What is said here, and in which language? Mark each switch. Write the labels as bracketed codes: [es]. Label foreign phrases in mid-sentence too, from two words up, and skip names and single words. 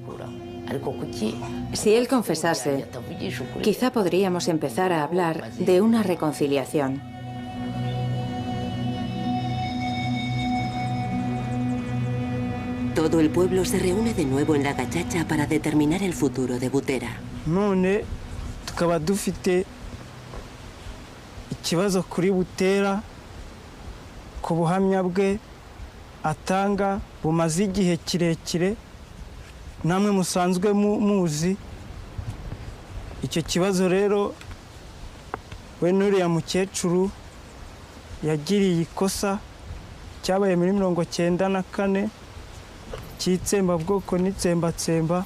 [es] Si él confesase, quizá podríamos empezar a hablar de una reconciliación. Todo el pueblo se reúne de nuevo en la gachacha para determinar el futuro de Butera. [rw] None tukaba dufite ikibazo kuri Butera ku buhamya bwe atanga bumaze igihe kirekire namwe musanzwe muzi. Icyo kibazo rero we n'uriya mukecuru yagiriye ikosa cyabaye muri 1994 cy'itsembabwoko n'itsembatsemba.